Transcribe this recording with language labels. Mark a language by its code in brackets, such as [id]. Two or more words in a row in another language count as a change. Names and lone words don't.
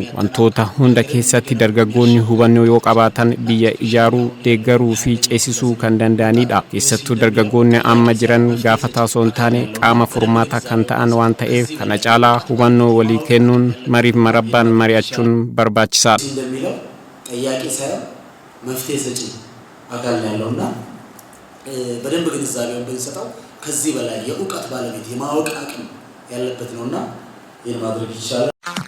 [om] Wantoota hunda keessatti dargaggoonni hubannoo yoo qabaatan biyya ijaaruu, deeggaruu fi ceesisuu kan danda'anidha. Keessattuu dargaggoonni amma jiran gaafataa osoo hin taane qaama furmaata kan ta'an waan ta'eef kana caalaa hubannoo walii kennuun mariif marabbaan mari'achuun barbaachisaadha. [am] በደንብ ግንዛቤውን ብንሰጠው ከዚህ በላይ የእውቀት ባለቤት የማወቅ አቅም ያለበት ነውና ይሄን ማድረግ ይቻላል።